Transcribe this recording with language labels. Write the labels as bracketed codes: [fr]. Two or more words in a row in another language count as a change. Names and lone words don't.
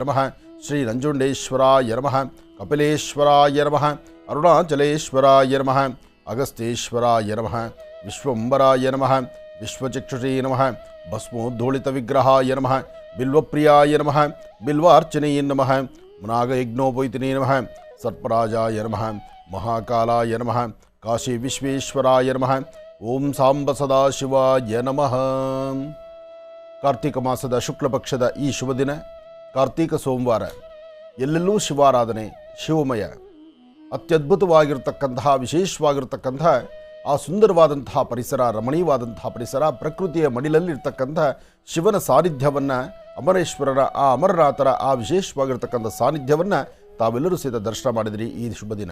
[sa] ನಮಃ, ಶ್ರೀ ನಂಜುಂಡೇಶ್ವರಾಯ ನಮಃ, ಕಪಿಲೇಶ್ವರಾಯ ನಮಃ, ಅರುಣಾಚಲೇಶ್ವರಾಯ ನಮಃ, ಅಗಸ್ತೀಶ್ವರಾಯ ನಮಃ, ವಿಶ್ವಂಬರಾಯ ನಮಃ, ವಿಶ್ವಚಕ್ಷುಷೇ ನಮಃ, ಭಸ್ಮೋದ್ಧೂಳಿತ ವಿಗ್ರಹಾಯ ನಮಃ, ಬಿಲ್ವಪ್ರಿಯಾಯ ನಮಃ, ಬಿಲ್ವಾರ್ಚನೆಯೇ ನಮಃ, ನಾಗಯಜ್ಞೋಪೈತಿನೇ ನಮಃ, ಸರ್ಪರಾಜಾಯ ನಮಃ, ಮಹಾಕಾಲಾಯ ನಮಃ, ಕಾಶಿ ವಿಶ್ವೇಶ್ವರಾಯ ನಮಃ. ಓಂ ಸಾಂಬ ಸದಾಶಿವಾಯ ನಮಃ. [kn] ಕಾರ್ತಿಕ ಮಾಸದ ಶುಕ್ಲ ಪಕ್ಷದ ಈ ಶುಭ ದಿನ ಕಾರ್ತಿಕ ಸೋಮವಾರ. ಎಲ್ಲೆಲ್ಲೂ ಶಿವಾರಾಧನೆ, ಶಿವಮಯ, ಅತ್ಯದ್ಭುತವಾಗಿರ್ತಕ್ಕಂತಹ ವಿಶೇಷವಾಗಿರ್ತಕ್ಕಂತಹ ಆ ಸುಂದರವಾದಂತಹ ಪರಿಸರ, ರಮಣೀಯವಾದಂತಹ ಪರಿಸರ, ಪ್ರಕೃತಿಯ ಮಡಿಲಲ್ಲಿರ್ತಕ್ಕಂಥ ಶಿವನ ಸಾನ್ನಿಧ್ಯವನ್ನು, ಅಮರೇಶ್ವರರ ಆ ಅಮರನಾಥರ ಆ ವಿಶೇಷವಾಗಿರ್ತಕ್ಕಂಥ ಸಾನ್ನಿಧ್ಯವನ್ನು ತಾವೆಲ್ಲರೂ ಸಹಿತ ದರ್ಶನ ಮಾಡಿದಿರಿ ಈ ಶುಭ ದಿನ.